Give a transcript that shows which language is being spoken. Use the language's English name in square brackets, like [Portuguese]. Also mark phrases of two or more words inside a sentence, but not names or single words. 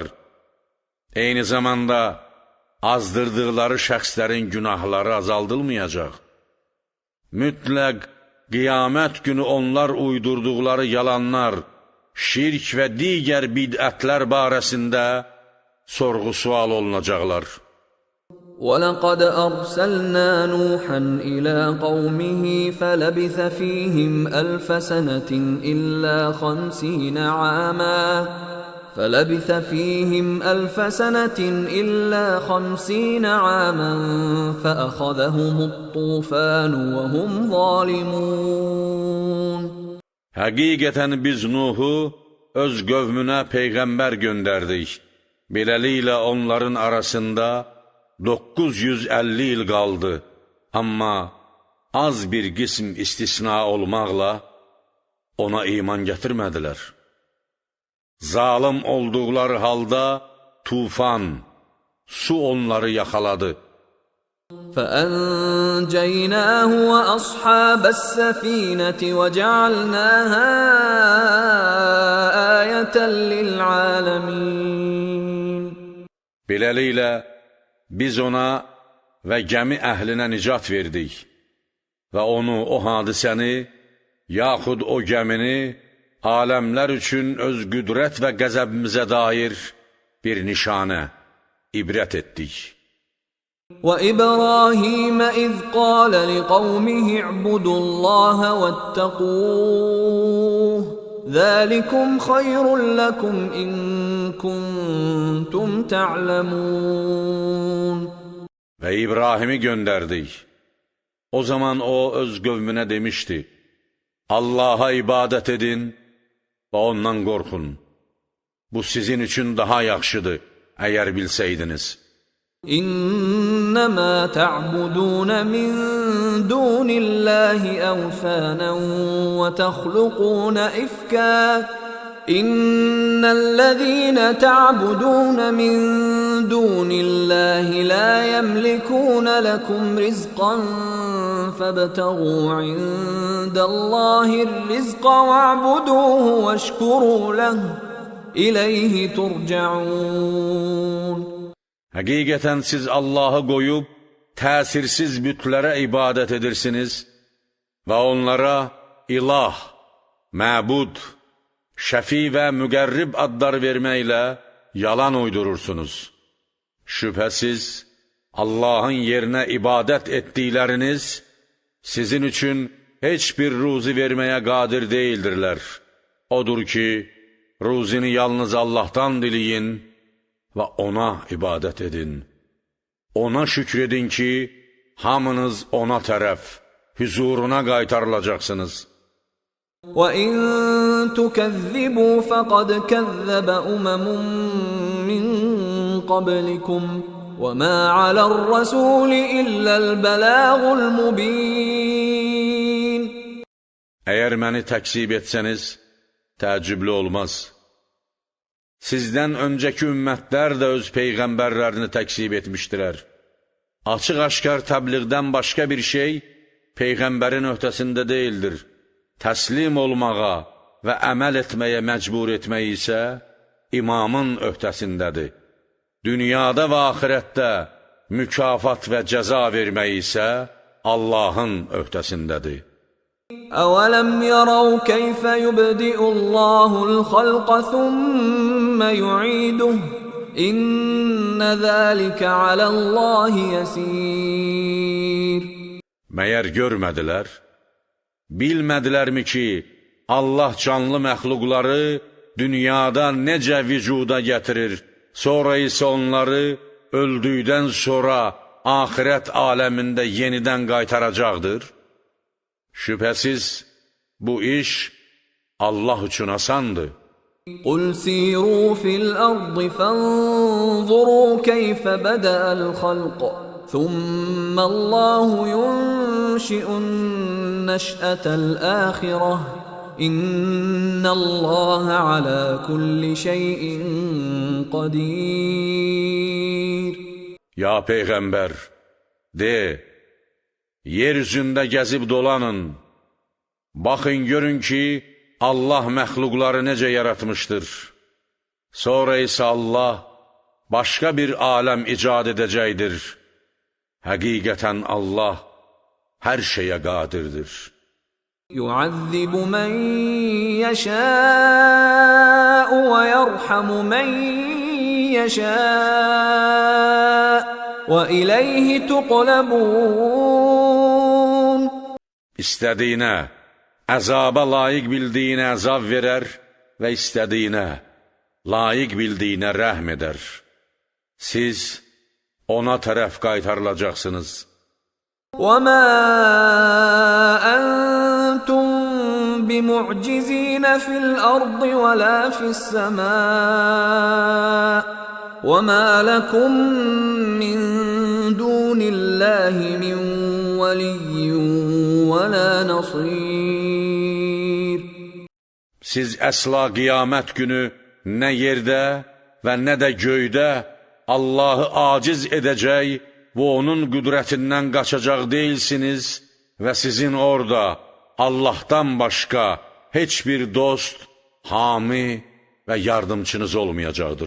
[Azerbaijani] Eyni zamanda azdırdıqları şəxslərin günahları azaldılmayacaq. Mütləq qiyamət günü onlar uydurduqları yalanlar, şirk və digər bidətlər barəsində sorğu-sual olunacaqlar. [Arabic] وَلَقَدْ أَرْسَلْنَا نُوحًا إِلَى قَوْمِهِ فَلَبِثَ فِيهِمْ أَلْفَ سَنَةٍ إِلَّا 50 عَامًا فَأَخَذَهُمُ الطُّوفَانُ وَهُمْ ظَالِمُونَ. [Azerbaijani] Həqiqətən biz Nuhu öz qövmünə peyğəmbər göndərdik. Beləliklə onların arasında 950 il qaldı. Amma az bir qism istisna olmaqla ona iman gətirmədilər. Zalım olduqları halda tufan, su onları yaxaladı. [Arabic] فأنجيناه وأصحاب السفينة وجعلناها آية للعالمين. [Azerbaijani] Beləliklə, biz ona və gəmi əhlinə nicat verdik və onu, o hadisəni, yaxud o gəmini aləmlər üçün öz qüdrət və qəzəbimizə dair bir nişanə, ibrət etdik. [Arabic] وإبراهيم إذ قال لقومه اعبدوا الله واتقوه ذلكم خير لكم إن كنتم تعلمون. [Azerbaijani] Və İbrahimi göndərdik. O zaman o öz qövmünə demişdi, Allaha ibadət edin və ondan qorxun. Bu sizin üçün daha yaxşıdır, əgər bilsəydiniz. [Arabic] إنما تعبدون من دون الله أوثانا وتخلقون إفكا إن الذين تعبدون من دون الله لا يملكون لكم رزقا فابتغوا عند الله الرزق واعبدوه واشكروا له إليه ترجعون. [Azerbaijani] Həqiqətən siz Allahı qoyub, təsirsiz bütlərə ibadət edirsiniz və onlara ilah, məbud, şəfi və müqərrib adlar verməklə yalan uydurursunuz. Şübhəsiz, Allahın yerinə ibadət etdikləriniz sizin üçün heç bir ruzi verməyə qadir deyildirlər. Odur ki, ruzini yalnız Allahdan diləyin və ona ibadət edin. Ona şükr edin ki, hamınız ona tərəf, hüzuruna qaytarılacaqsınız. [Arabic] وَإِن تُكَذِّبُوا فَقَدْ كَذَّبَ أُمَمٌ مِّن قَبْلِكُمْ وَمَا عَلَى الرَّسُولِ إِلَّا الْبَلَاغُ الْمُبِينُ. [Azerbaijani] Əgər məni təksib etsəniz, təəccüblü olmaz. Sizdən öncəki ümmətlər də öz peyğəmbərlərini təksib etmişdilər. Açıq-aşkar təbliğdən başqa bir şey peyğəmbərin öhdəsində deyildir. Təslim olmağa və əməl etməyə məcbur etmək isə imamın öhdəsindədir. Dünyada və axirətdə mükafat və cəza vermək isə Allahın öhdəsindədir. [Arabic] أَوَلَمْ يَرَوْا كَيْفَ يُبْدِئُ اللَّهُ الْخَلْقَ ثُمَّ يُعِيدُهُ إِنَّ ذَلِكَ عَلَى اللَّهِ يَسِيرٌ. [Azerbaijani] Məyər görmədilər? Bilmədilərmi ki, Allah canlı məxluqları dünyada necə vücuda gətirir, sonra isə onları öldükdən sonra axirət aləmində yenidən qaytaracaqdır? Şübhəsiz, bu iş Allah üçün asandır. [Arabic] قُلْ سِيرُوا فِي الْأَرْضِ فَانظُرُوا كَيْفَ بَدَأَ الْخَلْقَ ثُمَّ اللَّهُ يُنشِئُ النَّشْأَةَ الْآخِرَةَ إِنَّ اللَّهَ عَلَى كُلِّ شَيْءٍ قَدِيرٌ. [Azerbaijani] Ya Peyğəmbər, de, yeryüzündə gəzib dolanın, baxın görün ki, Allah məxluqları necə yaratmışdır. Sonra isə Allah başqa bir aləm icad edəcəkdir. Həqiqətən Allah hər şeyə qadirdir. [Arabic] يُعَذِّبُ مَن يَشَاءُ وَيَرْحَمُ مَن يَشَاءُ وَإِلَيْهِ تُقْلَبُونَ. [Azerbaijani] İstədiyinə, əzaba layiq bildiyinə əzab verər və istədiyinə, layiq bildiyinə rəhm edər. Siz ona tərəf qaytarılacaqsınız. [Arabic] وَمَا أَنْتُمْ بِمُعْجِزِينَ فِي الْأَرْضِ وَلَا فِي السَّمَاءِ وَمَا لَكُمْ مِنْ دُونِ اللَّهِ مِنْ ولي ولا نصير. [Azerbaijani] Siz əsla qiyamət günü nə yerdə və nə də göydə Allahı aciz edəcək və onun qüdrətindən qaçacaq deyilsiniz və sizin orada Allahdan başqa heç bir dost, hami və yardımçınız olmayacaqdır.